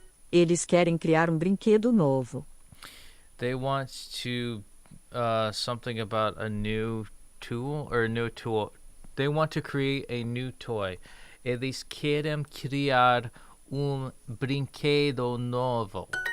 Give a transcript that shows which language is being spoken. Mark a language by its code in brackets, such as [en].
[pt] Eles querem criar um brinquedo novo. [en] They want to something about a new tool or a new tool. They want to create a new toy. [pt] Eles querem criar brinquedo novo.